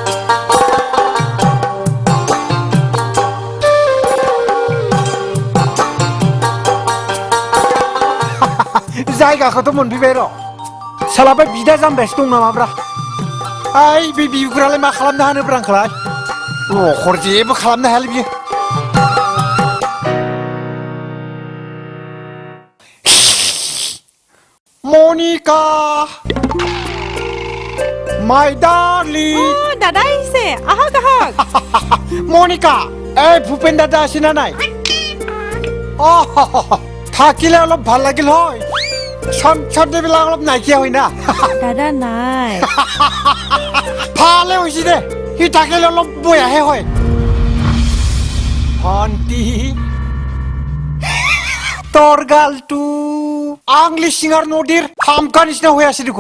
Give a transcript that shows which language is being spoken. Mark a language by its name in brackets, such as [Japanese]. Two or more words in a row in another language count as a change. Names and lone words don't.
[Bodo] जायगाखौथ' मोनफैबाय र' साला बे बिदा जाम्बायासो दं नामाब्रा ओइ बे बिगुरालाय मा खालामनो हानोब्रा आंखौलाय लखर जेबो खालामनो हायालै बियो मनिका माय डार्लिं [Assamese] দাদা আহিছে আহক আহক মনিকা এই ভূপেন দাদা আছে না নাই থাকিলে অলপ ভাল লাগিল হয় সন্ধ্যাবেলা অলপ নাইকিয়া হয় না দাদা নাই ভালে হৈছে দে সি থাকিলে অলপ বয়াহে হয় ভণ্টি তোর গালটো আংলি সিঙার নদীর হামকা নিচিনা হৈ আছে দেখোন